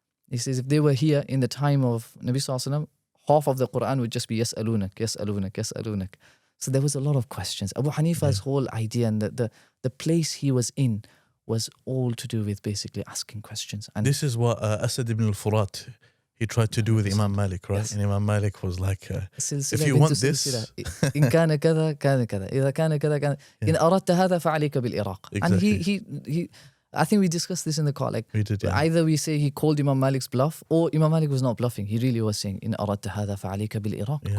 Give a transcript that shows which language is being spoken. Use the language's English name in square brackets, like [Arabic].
[English] He says if they were here in the time of Nabi Sallallahu Alaihi Wasallam, half of the Quran would just be yas'alunak. So there was a lot of questions. Abu Hanifa's whole idea and the place he was in was all to do with basically asking questions. And this is what Asad ibn al-Furat, he tried to do with Imam Malik, right? Yes. And Imam Malik was like, if you want this... [Arabic] إن كان كذا كان كذا إذا كان كذا كان إن أردت هذا فعليك بالعراق. [English] And he I think we discussed this in the call. Like, we did, either we say he called Imam Malik's bluff, or Imam Malik was not bluffing. He really was saying, [Arabic] إن أردت هذا فعليك بالعراق.